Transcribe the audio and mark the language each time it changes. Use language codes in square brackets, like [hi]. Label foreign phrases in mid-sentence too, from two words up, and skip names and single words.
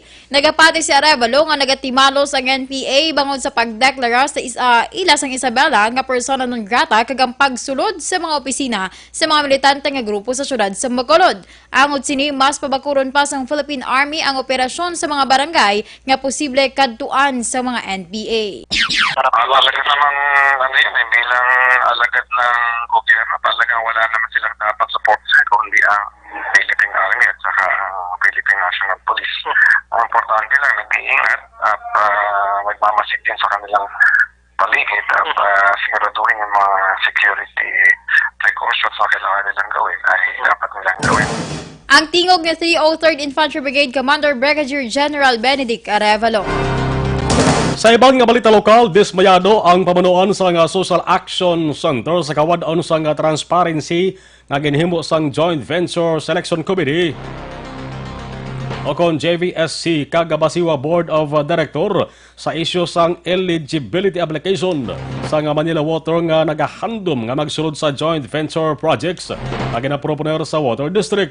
[hil] Nagapati si Arevalo nga nagatimalo sa NPA bangod sa pagdeklara sa ila sang Isabela nga persona non grata kag ang pagsulod sa mga opisina sa mga militante nga grupo sa syudad sa Bacolod. Angod sini, mas pabakuron pa sa Philippine Army ang operasyon sa mga barangay nga posible kadtuan sa mga NPA. [tl] Alagad namang bilang alagad ng gobyerno, talagang wala naman silang dapat support sir kundi ang Philippine Army at saka Philippine National Police. Ang importante lang, nag-iingat at magmamasid din sa kanilang paligid at siguraduhin yung mga [en] security precautions [tl] na kailangan nilang gawin ay dapat nilang gawin. [hil] Ang tingog ni 303rd Infantry Brigade Commander Brigadier General Benedict Arevalo. Sa ibang nga balita lokal, dismayado ang pamunuan sa nga Social Action Center sa kawadon sa nga transparency nga ginhimo sang Joint Venture Selection Committee o kon JVSC kagabasiwa Board of Director sa isyu sang [en] eligibility application [hil] sa nga Manila Water nga nagahandom nga magsulod sa [en] joint venture projects [hil] na ginaproponer sa Water District.